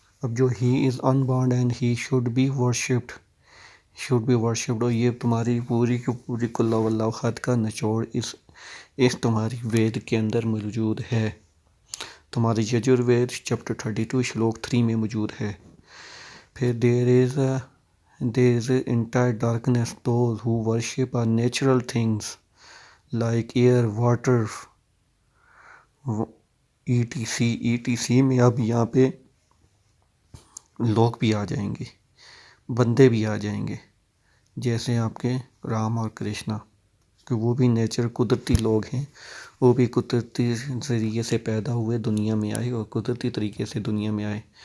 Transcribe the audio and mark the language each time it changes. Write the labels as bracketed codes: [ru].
[en] اب جو he is unbound and he should be worshipped. [ur] اور یہ تمہاری پوری کی پوری کل واللہ احد کا نچوڑ اس تمہاری وید کے اندر موجود ہے. تمہاری یجروید چیپٹر 32 شلوک 3 میں موجود ہے. [en] پھر there is entire darkness. Those who worship are natural things like air, water, etc. [ur] میں اب یہاں پہ لوگ بھی آ جائیں گے، بندے بھی آ جائیں گے، جیسے آپ کے رام اور کرشنا، کہ وہ بھی قدرتی لوگ ہیں. وہ بھی قدرتی ذریعے سے پیدا ہوئے، دنیا میں آئے اور قدرتی طریقے سے دنیا میں آئے.